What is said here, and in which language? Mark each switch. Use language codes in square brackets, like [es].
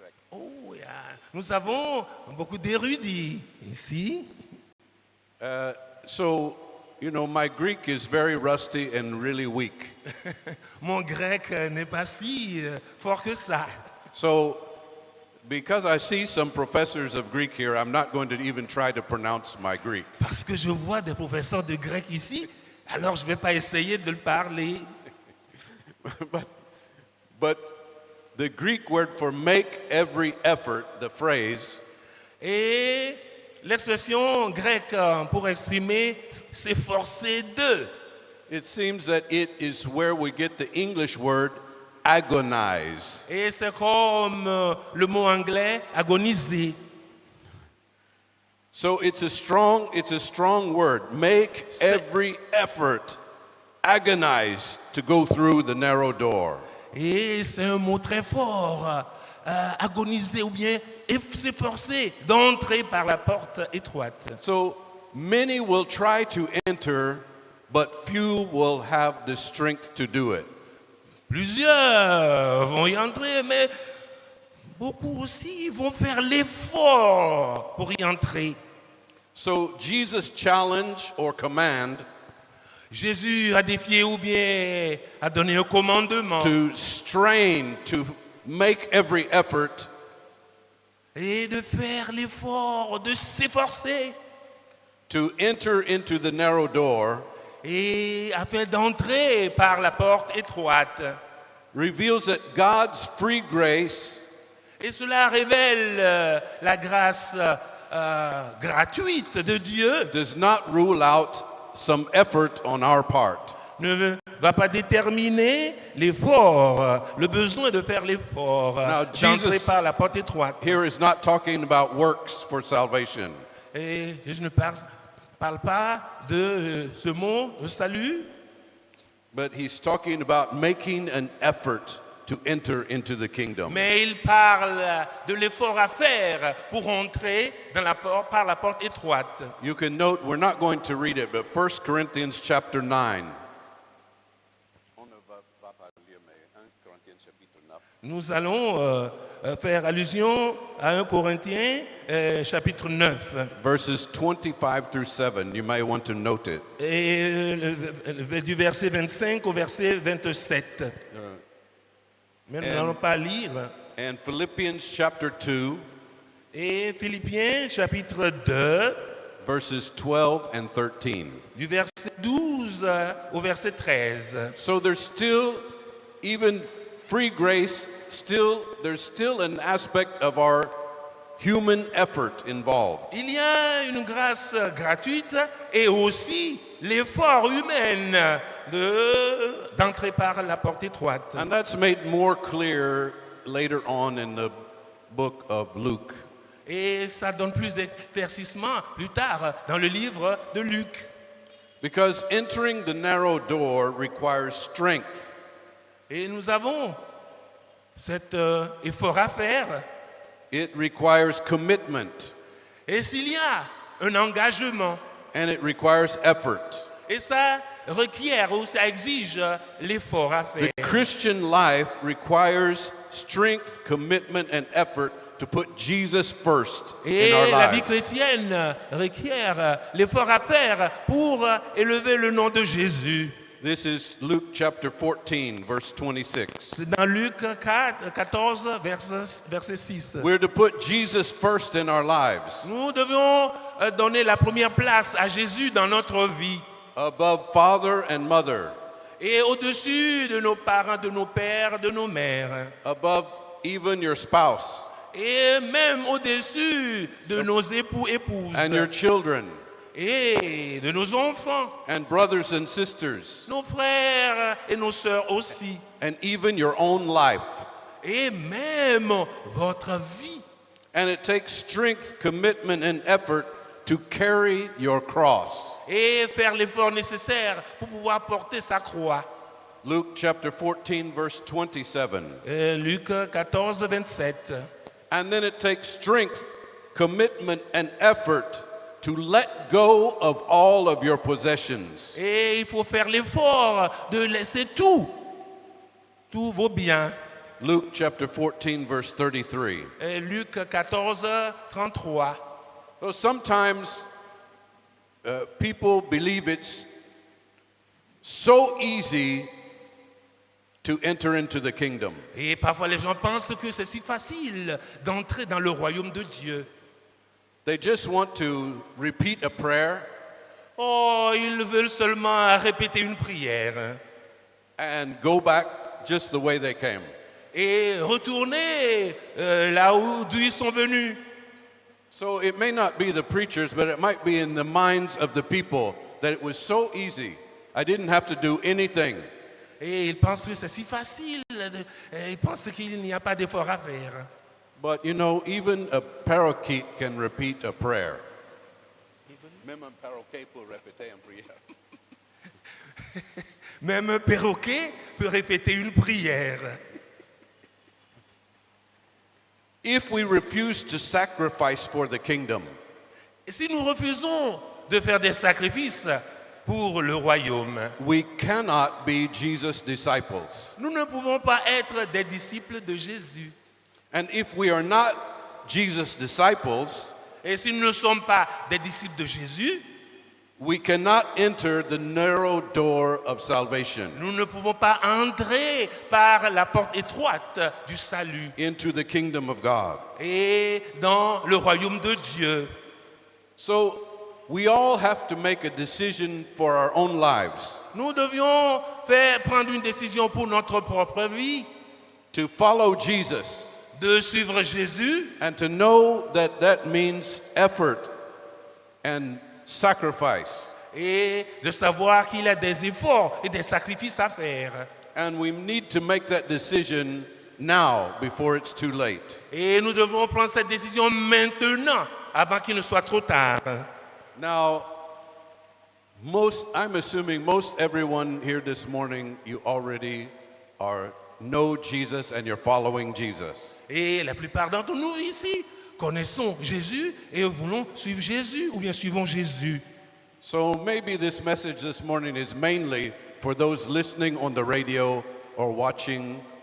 [fr] Oh, nous avons beaucoup d'érudits ici. [en] So, you know, my Greek is very rusty and really weak. [fr] Mon grec n'est pas si fort que ça. [en] So, because I see some professors of Greek here, I'm not going to even try to pronounce my Greek. [fr] Parce que je vois des professeurs de grec ici, alors je ne vais pas essayer de le parler. [en] But the Greek word for make every effort, the phrase, [fr] Et l'expression grecque pour exprimer s'efforcer de, [en] it seems that it is where we get the English word agonize. [fr] et c'est comme le mot anglais agoniser. [en] So it's a strong word. Make every effort, agonize to go through the narrow door. [fr] Et c'est un mot très fort, agoniser ou bien s'efforcer d'entrer par la porte étroite. [en] So many will try to enter, but few will have the strength to do it. [fr] Plusieurs vont y entrer, mais beaucoup aussi vont faire l'effort pour y entrer. [en] So Jesus' challenge or command [fr] Jésus a défié ou bien a donné un commandement [en] to strain, to make every effort, [fr] et de faire l'effort, de s'efforcer [en] to enter into the narrow door [fr] et afin d'entrer par la porte étroite. [en] reveals that God's free grace [fr] Et cela révèle la grâce gratuite de Dieu, [en] does not rule out some effort on our part. [fr] ne va pas déterminer l'effort, le besoin de faire l'effort [en] Now, [fr] d'entrer [en] Jesus- [fr] par la porte étroite. [en] Here is not talking about works for salvation. [fr] Et je ne parle parle pas de ce mot, le salut, [en] but he's talking about making an effort to enter into the kingdom. [fr] mais il parle de l'effort à faire pour entrer par la porte étroite. [en] You can note, we're not going to read it, but 1 Corinthians chapter 9. [fr] Nous allons faire allusion à 1 Corinthiens chapitre 9. [en] Verses 25 through 7, you may want to note it. [fr] Et du verset 25 au verset 27. Mais nous n'allons pas lire. [en] And Philippians chapter 2, [fr] Et Philippiens chapitre 2, [en] verses 12 and 13. [fr] du verset 12 au verset 13. [en] So there's still, even free grace, there's still an aspect of our human effort involved. [fr] Il y a une grâce gratuite et aussi l'effort humain d'entrer par la porte étroite. [en] And that's made more clear later on in the book of Luke. [fr] Et ça donne plus d'éclaircissement plus tard dans le livre de Luc. [en] Because entering the narrow door requires strength. [fr] Et nous avons cet effort à faire. [en] It requires commitment. [fr] Et s'il y a un engagement, [en] And it requires effort. [fr] et ça requiert ou ça exige l'effort à faire. [en] The Christian life requires strength, commitment, and effort to put Jesus first [fr] Et [en] in our [fr] la vie [en] lives. [fr] chrétienne requiert l'effort à faire pour élever le nom de Jésus. [en] This is Luke chapter 14, verse 26. [fr] C'est dans Luc 14, verset 6. [en] We're to put Jesus first in our lives, [fr] Nous devons donner la première place à Jésus dans notre vie. [en] above father and mother, [fr] Et au-dessus de nos parents, de nos pères, de nos mères. [en] above even your spouse [fr] Et même au-dessus de nos époux, épouses. [en] and your children [fr] Et de nos enfants, [en] and brothers and sisters, [fr] nos frères et nos sœurs aussi. [en] and even your own life. [fr] Et même votre vie. [en] And it takes strength, commitment, and effort to carry your cross. [fr] Et faire l'effort nécessaire pour pouvoir porter sa croix. [en] Luke chapter 14, verse 27. [fr] Luc 14, 27. [en] And then it takes strength, commitment, and effort to let go of all of your possessions. [fr] Et il faut faire l'effort de laisser tous vos biens. [en] Luke chapter 14, verse 33. [fr] Luc 14, 33. [en] So sometimes people believe it's so easy to enter into the kingdom. [fr] Et parfois les gens pensent que c'est si facile d'entrer dans le royaume de Dieu. [en] They just want to repeat a prayer [fr] Oh, ils veulent seulement répéter une prière [en] and go back just the way they came. [fr] et retourner d'où ils sont venus. [en] So it may not be the preachers, but it might be in the minds of the people that it was so easy. I didn't have to do anything. [fr] Et ils pensent que c'est si facile. Ils pensent qu'il n'y a pas d'effort à faire. [en] But you know, even a parakeet can repeat a prayer. [fr] Même un parakeet peut répéter une prière. Même un perroquet peut répéter une prière. [en] If we refuse to sacrifice for the kingdom, [fr] Et si nous refusons de faire des sacrifices pour le royaume, [en] we cannot be Jesus' disciples. [fr] nous ne pouvons pas être des disciples de Jésus. [en] And if we are not Jesus' disciples, [fr] Et si nous ne sommes pas des disciples de Jésus, [en] we cannot enter the narrow door of salvation [fr] nous ne pouvons pas entrer par la porte étroite du salut [en] into the kingdom of God. [fr] et dans le royaume de Dieu. [en] So we all have to make a decision for our own lives [fr] Nous devions prendre une décision pour notre propre vie, [en] to follow Jesus [fr] de suivre Jésus [en] and to know that that means effort and sacrifice. [fr] et de savoir qu'il y a des efforts et des sacrifices à faire. [en] And we need to make that decision now before it's too late. [fr] Et nous devons prendre cette décision maintenant, avant qu'il ne soit trop tard. [en] Now, I'm assuming most everyone here this morning, you already know Jesus and you're following Jesus. [fr] Et la plupart d'entre nous ici connaissons Jésus et voulons suivre Jésus ou bien suivons Jésus. [en] So maybe this message this morning is mainly for those listening on the radio or watching